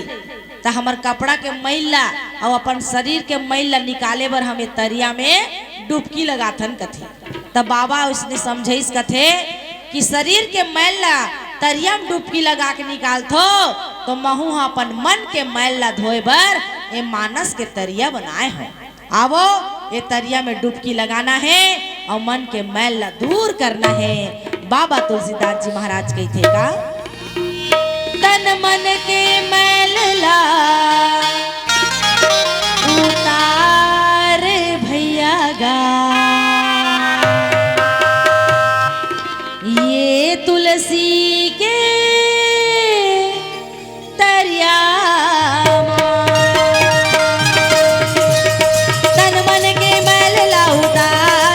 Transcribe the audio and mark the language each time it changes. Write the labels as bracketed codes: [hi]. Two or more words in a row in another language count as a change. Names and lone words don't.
[hne] तो हमार कपड़ा के मैल ला और अपन शरीर के मैल ला निकाले बर हम तरिया में डुबकी लगाथन कथे। तब बाबा उसने समझाइस कथे कि शरीर के मैल ला तरिया में डुबकी लगा के निकालथो तो महू अपन मन के मैल ला धोए बर ये मानस के तरिया बनाए हो। आवो ये तरिया में डुबकी लगाना है और मन के मैल ला दूर करना है। बाबा तुलसीदास जी महाराज कहते का तन मन के मैल ला उतार भैया गा, ये तुलसी के तरिया तन मन के मैल ला उतार